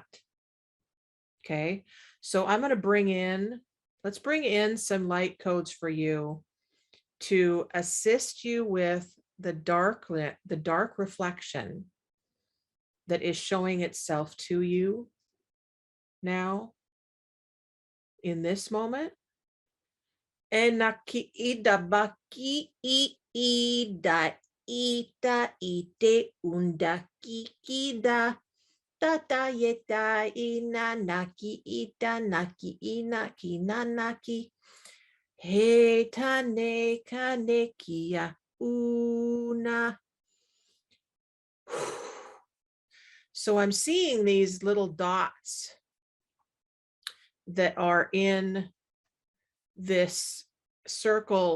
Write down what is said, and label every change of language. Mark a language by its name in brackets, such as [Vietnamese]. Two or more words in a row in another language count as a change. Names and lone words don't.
[English] Okay, so I'm going to let's bring in some light codes for you to assist you with the dark reflection that is showing itself to you now in this moment. Enaki ida baki ida ita ite undaki kida tata yeta ina naki ita naki ina kina naki he tane kanekia una. So I'm seeing these little dots that are in this circle